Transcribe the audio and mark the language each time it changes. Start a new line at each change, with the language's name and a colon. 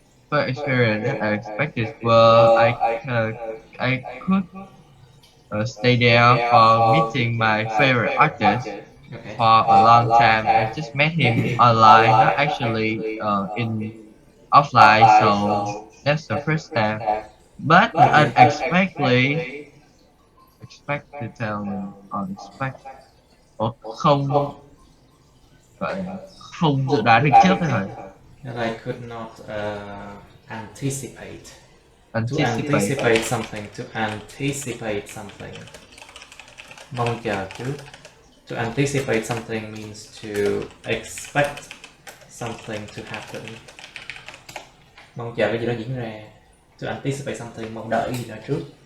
English: first experience that I expected was I could stay there for meeting my favorite artist okay. for a long time. I just met him online, not actually in offline. So that's the first time. But unexpectedly, expect to tell me unexpected or
Vietnamese: không gọi là không dự đoán được trước ấy rồi.
English: That I could not anticipate. To Anticipate. anticipate something. To anticipate something.
Vietnamese: Mong chờ trước.
English: To anticipate something means to expect something to happen.
Vietnamese: Mong chờ cái gì đó diễn ra.
English: To anticipate something,
Vietnamese: mong đợi gì đó trước.